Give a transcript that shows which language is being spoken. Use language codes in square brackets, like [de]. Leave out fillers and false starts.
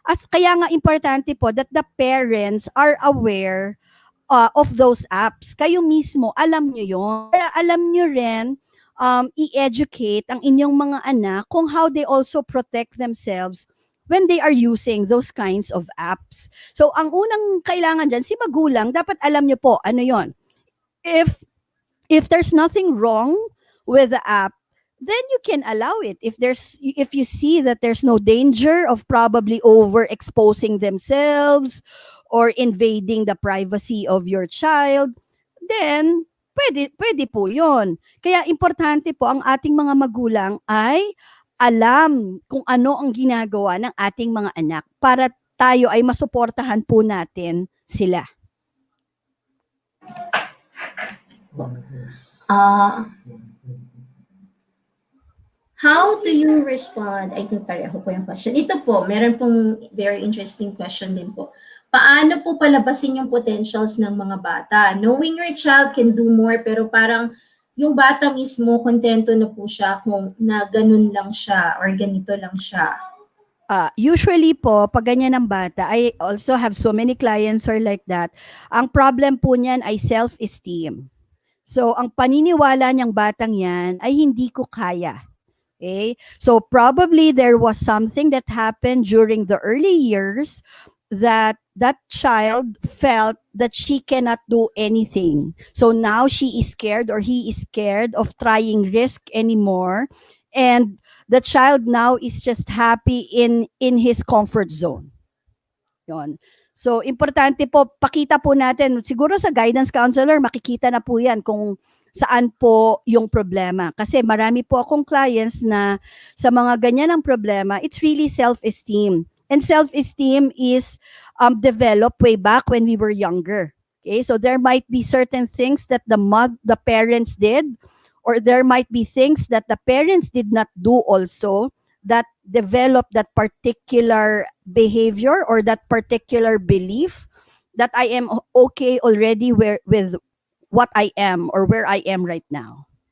[tl] Kaya nga importante po [en] that the parents are aware of those apps. [tl] Kayo mismo, alam nyo yun. Para alam nyo rin, i-educate ang inyong mga anak kung [en] how they also protect themselves when they are using those kinds of apps. [tl] So, ang unang kailangan dyan, si magulang, dapat alam nyo po, ano yon. [en] If there's nothing wrong with the app, then you can allow it. If you see that there's no danger of probably overexposing themselves or invading the privacy of your child, then [tl] pwede po yun. Kaya importante po ang ating mga magulang ay alam kung ano ang ginagawa ng ating mga anak para tayo ay masuportahan po natin sila. [en] How do you respond? I think [tl] pareho po yung question. Ito po, meron pong [en] very interesting question [tl] din po. Paano po palabasin yung potentials ng mga bata? [en] Knowing your child can do more, [tl] pero parang yung bata mismo, kontento na po siya kung na ganun lang siya or ganito lang siya. [en] Usually po, [tl] pag ganyan ng bata, [en] I also have so many clients who are like that. [tl] Ang problem po niyan ay [en] self-esteem. [tl] So, ang paniniwala niyang batang yan ay hindi ko kaya. [en] Okay? So, probably there was something that happened during the early years that that child felt that she cannot do anything. So now she is scared or he is scared of trying risk anymore. And the child now is just happy in his comfort zone. [tl] Yon. So, importante po, pakita po natin, siguro sa guidance counselor, makikita na po yan kung saan po yung problema. Kasi marami po akong clients na sa mga ganyan ang problema, [en] it's really self-esteem. And self-esteem is developed way back when we were younger. Okay, so there might be certain things that the parents did, or there might be things that the parents did not do also, that develop that particular behavior or that particular belief that I am okay already with what I am or where I am right now.